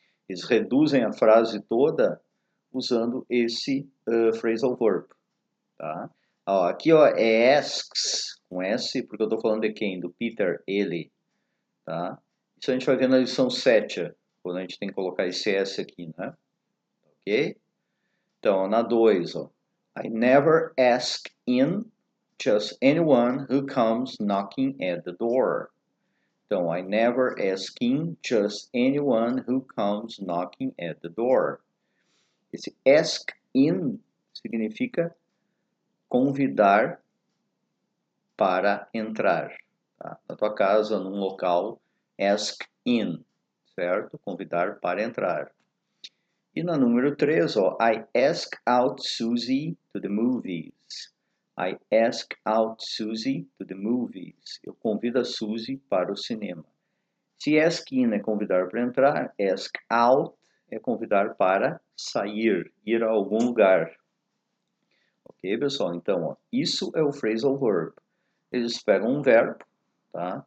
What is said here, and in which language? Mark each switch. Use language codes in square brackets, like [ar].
[pt] Eles reduzem a frase toda usando esse phrasal verb. Tá? Ó, aqui ó, é asks, com S, porque eu estou falando de quem? Do Peter, ele. Tá? Isso a gente vai ver na lição 7, quando a gente tem que colocar esse S aqui, né? Ok? Então, na 2, ó. [en] I never ask in just anyone who comes knocking at the door. [pt] Então, [en] I never ask in just anyone who comes knocking at the door. [pt] Esse ask in significa convidar para entrar. Tá? Na tua casa, num local, ask in, certo? Convidar para entrar. E na número 3, ó, [en] I ask out Susie to the movies. I ask out Susie to the movies. [pt] Eu convido a Susie para o cinema. Se ask in é convidar para entrar, ask out é convidar para sair, ir a algum lugar. Ok, pessoal? Então, ó, isso é o phrasal verb. Eles pegam um verbo, tá?